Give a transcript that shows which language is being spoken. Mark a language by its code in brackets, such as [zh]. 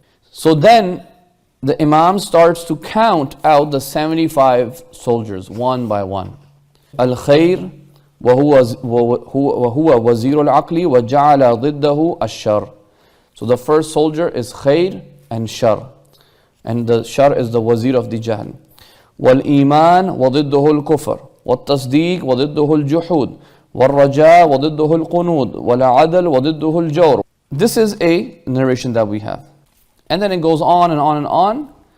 [en] So then the Imam starts to count out the 75 soldiers one by one. [ar] Al-khayr وَهُوَ وَزِيرُ الْعَقْلِ وَجَعَلَ ضِدَّهُ الشَّرْ. [en] So the first soldier is khayr and sharr. And the sharr is the wazir of the jahl. [ar] وَالْإِيمَانِ وَضِدُّهُ الْكُفْرِ وَالتَّصْدِيقِ وَضِدُّهُ الْجُحُودِ وَالرَّجَاءِ وَضِدُّهُ الْقُنُودِ وَالْعَدْلِ وَضِدُّهُ الْجَوْرِ. [en] This is a narration that we have. And then it goes on and on and on.